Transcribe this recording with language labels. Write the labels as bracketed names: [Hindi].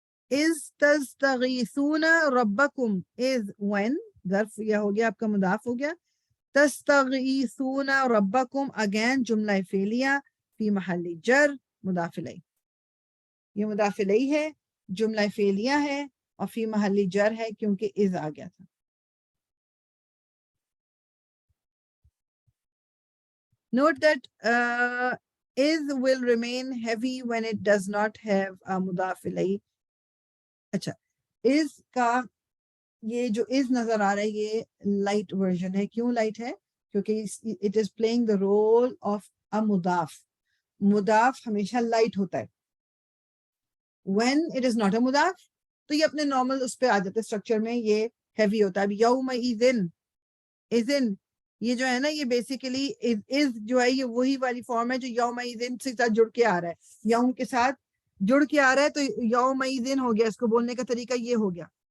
[Urdu] از تستغیثون ربکم، از when ظرف یہ ہو گیا آپ کا مضاف ہو گیا. تستغیثون ربکم اگین جملہ فعلیہ فی محل جر مضاف الیہ. یہ مضاف الیہ ہے، جملہ فعلیہ ہے اور فی محل جر ہے کیونکہ از آ گیا تھا. [English] Note that is will remain heavy when it does not have a muzaf ilaih. [Urdu] اچھا is کا یہ جو is نظر آ رہا ہے یہ لائٹ ورژن ہے. کیوں لائٹ ہے؟ کیونکہ [English] it is playing the role of a [Urdu] مضاف. مضاف ہمیشہ لائٹ ہوتا ہے. [English] when it is not a [Urdu] مضاف تو یہ اپنے نارمل اس پہ آ جاتا ہے اسٹرکچر میں، یہ ہیوی ہوتا ہے. اب یوم اذن یہ جو ہے نا یہ بیسیکلی از جو ہے یہ وہی والی فارم ہے جو یوم اذن سے ساتھ جڑ کے آ رہا ہے، یوم کے ساتھ جڑ کے آ رہا ہے، تو یوم اذن ہو گیا. اس کو بولنے کا طریقہ یہ ہو گیا.